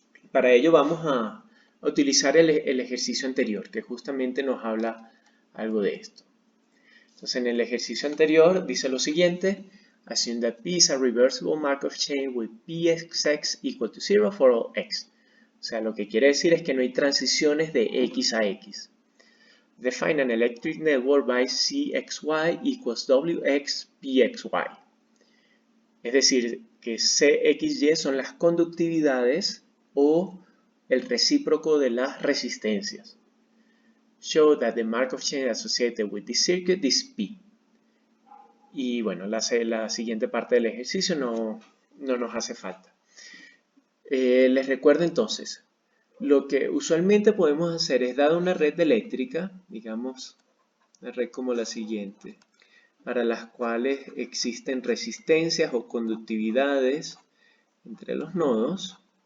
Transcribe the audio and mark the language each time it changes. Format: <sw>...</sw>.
<es>Para ello vamos a utilizar el ejercicio anterior, que justamente nos habla algo de esto. Entonces en el ejercicio anterior dice lo siguiente:</es> <en>assume that P is a reversible Markov chain with Px equal to 0 for all x.</en> <es>O sea, lo que quiere decir es que no hay transiciones de x a x.</es> <en>Define an electric network by Cxy equals Wx Pxy.</en> <es>Es decir, que Cxy son las conductividades o el recíproco de las resistencias.</es> <en>Show that the Markov chain associated with this circuit is P.</en> <es>Y bueno, la siguiente parte del ejercicio no nos hace falta. Les recuerdo entonces, lo que usualmente podemos hacer es, dada una red eléctrica, digamos, una red como la siguiente, para las cuales existen resistencias o conductividades entre los nodos.</es>